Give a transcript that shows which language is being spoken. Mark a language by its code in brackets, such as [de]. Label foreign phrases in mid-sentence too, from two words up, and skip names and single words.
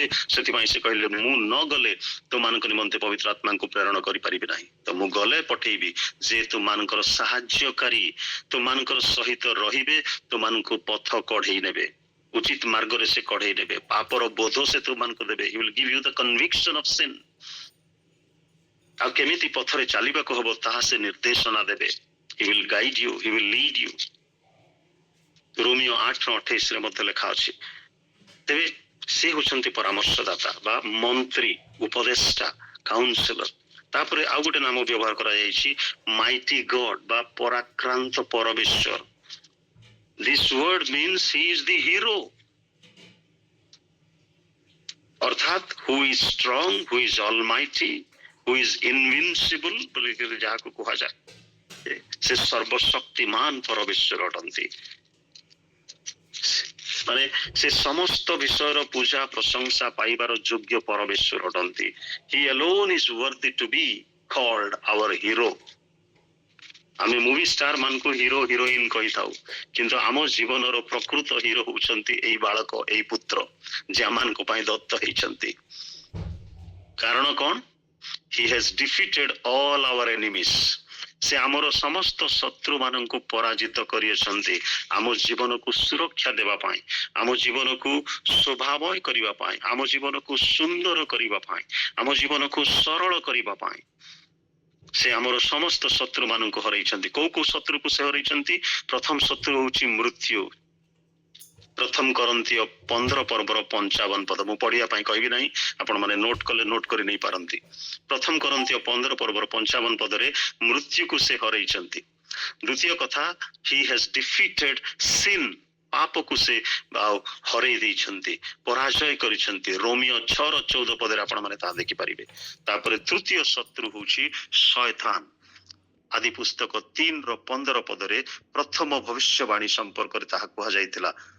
[or] ସେଥିପାଇଁ ସେ କହିଲେ, ମୁଁ ନ ଗଲେ ତୁମମାନଙ୍କ ନିମନ୍ତେ ପବିତ୍ର ଆତ୍ମାଙ୍କୁ ପ୍ରେରଣ କରିପାରିବି ନାହିଁ, ତ ମୁଁ ଗଲେ ପଠେଇବି, ଯେ ତୁମମାନଙ୍କର ସାହାଯ୍ୟକାରୀ ତୁମମାନଙ୍କର ସହିତ ରହିବେ, ତୁମମାନଙ୍କୁ ପଥ କଢେଇ ନେବେ, ଉଚିତ ମାର୍ଗରେ ସେ କଢେଇ ନେବେ, ପାପର ବୋଧ ସେ ତୁମମାନଙ୍କୁ ଦେବେ। [en] He will give you the conviction of sin। [or] ଆଉ କେମିତି ପଥରେ ଚାଲିବାକୁ ହବ ତାହା ସେ ନିର୍ଦ୍ଦେଶନା ଦେବେ। [en] He will guide you, he will lead you। [or] ରୋମିଓ 8:28 ରେ ମଧ୍ୟ ଲେଖା ଅଛି। ତେବେ ସେ ହେଉଛନ୍ତି ପରାମର୍ଶଦାତା ବା ମନ୍ତ୍ରୀ, ଉପଦେଷ୍ଟା, କାଉନସିଲର। ତାପରେ ଆଉ ଗୋଟେ ନାମ ବ୍ୟବହାର କରାଯାଇଛି, [en] mighty God [or] ବା ପରାକ୍ରାନ୍ତ ପରମେଶ୍ୱର। [en] This word means he is the hero, अर्थात who is strong, who is almighty, who is invincible बोलिकर [or] ଯାହାକୁ କୁହାଯାଏ, ସେ ସର୍ବଶକ୍ତିମାନ ପରମେଶ୍ୱର ଅଟନ୍ତି। ମାନେ ସେ ସମସ୍ତ ବିଷୟର ପୂଜା ପ୍ରଶଂସା ପାଇବାର ଯୋଗ୍ୟ ପରମେଶ୍ୱର ଅଟନ୍ତି। [en] He alone is worthy to be called our hero। [or] ଆମେ [en] movie star [or] ମାନଙ୍କୁ [en] hero heroine [or] କହିଥାଉ, କିନ୍ତୁ ଆମ ଜୀବନର ପ୍ରକୃତ ହିରୋ ହଉଛନ୍ତି ଏଇ ବାଳକ, ଏଇ ପୁତ୍ର, ଯେ ଆମମାନଙ୍କ ପାଇଁ ଦତ୍ତ ହେଇଛନ୍ତି। କାରଣ କଣ? [en] He has defeated all our enemies। [or] ସେ ଆମର ସମସ୍ତ ଶତ୍ରୁ ମାନଙ୍କୁ ପରାଜିତ କରିଅଛନ୍ତି, ଆମ ଜୀବନକୁ ସୁରକ୍ଷା ଦେବା ପାଇଁ, ଆମ ଜୀବନକୁ ଶୋଭାମୟ କରିବା ପାଇଁ, ଆମ ଜୀବନକୁ ସୁନ୍ଦର କରିବା ପାଇଁ, ଆମ ଜୀବନକୁ ସରଳ କରିବା ପାଇଁ ସେ ଆମର ସମସ୍ତ ଶତ୍ରୁ ମାନଙ୍କୁ ହରେଇଛନ୍ତି। କୋଉ କୋଉ ଶତ୍ରୁକୁ ସେ ହରେଇଛନ୍ତି? ପ୍ରଥମ ଶତ୍ରୁ ହଉଛି ମୃତ୍ୟୁ। ପ୍ରଥମ କରନ୍ତୀୟ 15 ପର୍ବର 55 ପଦ, ମୁଁ ପଢିବା ପାଇଁ କହିବି ନାହିଁ, ଆପଣ ମାନେ ନୋଟ କଲେ ନୋଟ କରି ନେଇ ପାରନ୍ତି। ପ୍ରଥମ କରନ୍ତୀୟ 15 ପର୍ବର 55 ପଦରେ ମୃତ୍ୟୁକୁ ସେ ହରେଇଛନ୍ତି। ଦ୍ୱିତୀୟ କଥା, [en] he has defeated sin, [or] ପାପକୁ ସେ ହରେଇ ଦେଇଛନ୍ତି, ପରାଜୟ କରିଛନ୍ତି। ରୋମିଓ 6:14 ପଦରେ ଆପଣ ମାନେ ତାହା ଦେଖିପାରିବେ। ତାପରେ ତୃତୀୟ ଶତ୍ରୁ ହଉଛି ଶୟତାନ। ଆଦି ପୁସ୍ତକ 3:15 ପଦରେ ପ୍ରଥମ ଭବିଷ୍ୟବାଣୀ ସମ୍ପର୍କରେ ତାହା କୁହାଯାଇଥିଲା।